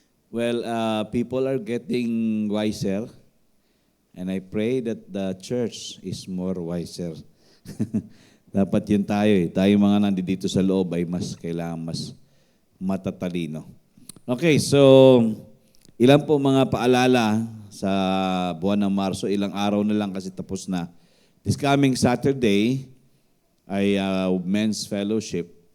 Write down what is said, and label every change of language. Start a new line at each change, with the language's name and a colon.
English: Well, people are getting wiser, and I pray that the church is more wiser.
Filipino: Dapat yun tayo Tayo mga nandito sa loob ay kailangan mas matatalino. Okay, so ilan po mga paalala sa buwan ng Marso, ilang araw na lang kasi tapos na.
English: This coming Saturday ay men's fellowship.